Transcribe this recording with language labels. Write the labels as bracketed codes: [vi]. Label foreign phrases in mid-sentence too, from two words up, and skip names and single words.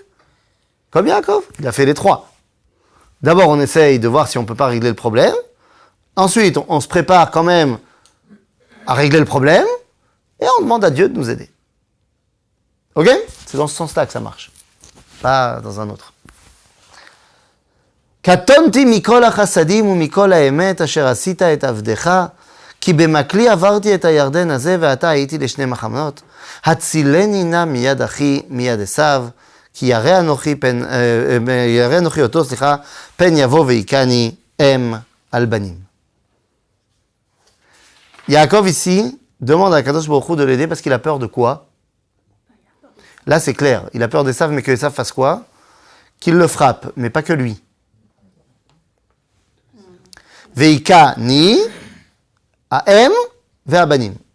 [fr] Comme Yaakov, il a fait les 3. D'abord, on essaye de voir si on ne peut pas régler le problème. Ensuite, on se prépare quand même à régler le problème. Et on demande à Dieu de nous aider. Ok? C'est dans ce sens-là que ça marche. Pas dans un autre. [he] קטונתי מכל החסדים ומכל האמת אשר עשית את עבדך, כי במקלי עברתי את הירדן הזה ועתה הייתי לשני מחנות. הצילני נא מיד אחי מיד עשיו, כי ירא אנוכי אותו, פן יבוא והיכני אם על בנים. [fr] Yaakov ici demande à Kadosh Baruch Hu de l'aider parce qu'il a peur de quoi? Là c'est clair, il a peur d'Esav, mais que Esav fasse quoi? Qu'il le frappe, mais pas que lui. [he] והכני אם על בנים.